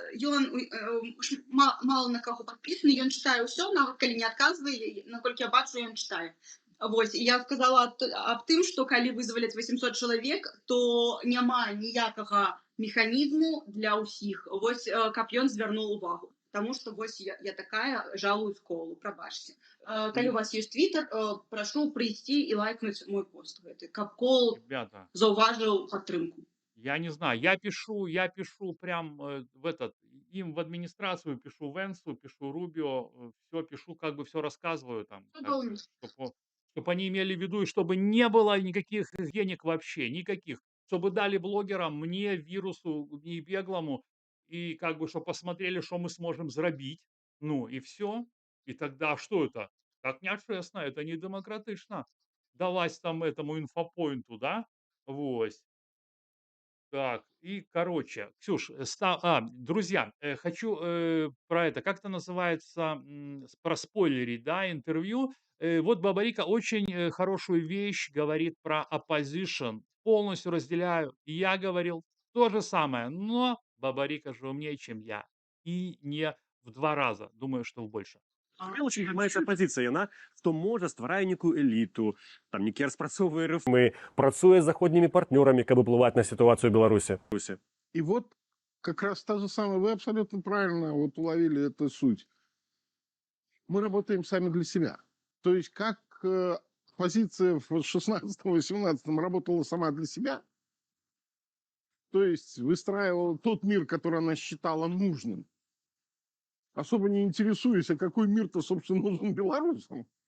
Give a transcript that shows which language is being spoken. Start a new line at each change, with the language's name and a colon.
Belarusian: Ён мала на каго падпісаны, ён чытае ўсё, нават калі не адказвае, наколькі я бачу, ён чытае. Вось, і я сказала аб тым, што калі вызваляць 800 чалавек, то няма ніякага механізму для ўсіх. Вось, каб ён звярнуў увагу. Таму што вось я такая, жалуюсь Коулу, прабачце. Калі у вас есть твиттер, прашу прийти и лайкнуть мой пост гэты, каб Коул
Russian: Ребята,
Belarusian: заўважыў падтрымку.
Russian: я не знаю, я пишу прям в этот, им в администрацию пишу, Венсу, пишу Рубио, все пишу, как бы все рассказываю там, как
Belarusian: Цудоўна.
Russian: бы, чтобы они имели в виду, и чтобы не было никаких денег вообще, никаких, чтобы дали блогерам, мне, вирусу и беглому, и как бы, чтобы посмотрели, что мы сможем зрабить, ну и все, и тогда что это? Так нечестно, это не демократично давать там этому инфопоинту, да, вот. Так, и, короче, Ксюш, друзья, хочу про это, как это называется, проспойлерить, да, интервью. Вот Бабарика очень хорошую вещь говорит про opposition, полностью разделяю. И я говорил то же самое, но Бабарика же умнее, чем я. И не в 2 раза, думаю, что в больше.
Belarusian: Очень займаецца апазіцыя, яна што можа стварае некую эліту, там некі распрацоўвае рэформы, працуе з заходнімі партнёрамі, каб уплываць
Russian: на ситуацию в Беларуси. И вот как раз та же самая, вы абсолютно правильно вот уловили эту суть. Мы работаем сами для себя. То есть как позиция в 16-18 работала сама для себя, то есть выстраивала тот мир, который она считала нужным, особо не интересуясь, а какой мир-то, собственно, нужен белорусам.